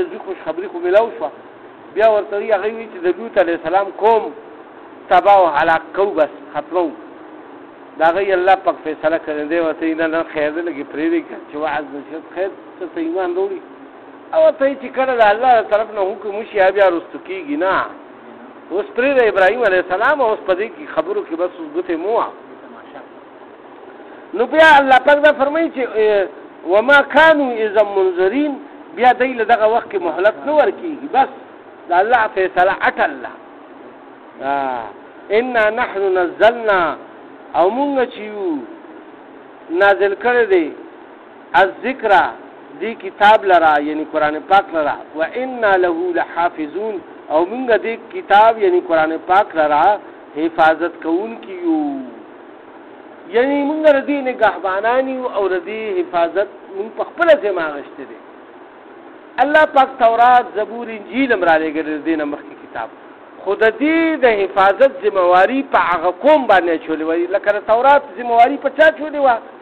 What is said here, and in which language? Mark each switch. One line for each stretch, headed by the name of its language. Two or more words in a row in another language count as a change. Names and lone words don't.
Pashto: دوی خوشخبري خو میلاو شوه بیا ورته وایي هغوی وایي چې د لوط
Arabic: علیه السلام
Pashto: قوم تباه او هلاک کوو بس ختمو د هغوی الله پاک فیصله کړې دی ورته وایي نه خیر دی لږې پرېږدئ چې وعظ نصیحت خیر څه ته ایمان راوړي او ورته وایي چې کله د الله طرف نه حکم وشي بیا رستو کېږي نه اوس پرېږده ابراهیم
Arabic: علیه السلام
Pashto: اوس په دې کې خبرو کې بس اوس ګوتې مه وه نو بیا الله پاک دا فرمایي چې
Arabic: وما كانوا اذا منذرین
Pashto: بیا دی له دغه وخت کې مهلت نه ورکېږي بس د الله فیصله اټل ده
Arabic: انا نحن نزلنا
Pashto: او مونږ چې یو نازل کړی دی الذکر دی کتاب لرا یعنی قرآن پاک لرا و
Arabic: انا له لحافظون
Pashto: او مونږ دی کتاب یعنی قرآن پاک لرا حفاظت کوونکي یو یعنی مونږ ردی نگهبانان یو او ردی حفاظت مونږ په خپله ذمه اخیستی دی الله پاک تورات زبور انجیل هم رالیږلی د دې نه مخکې کتاب خو د دې د حفاظت ذمهواري په هغه قوم باندې اچولې وه لکه د تورات ذمهواري په چا اچولې وه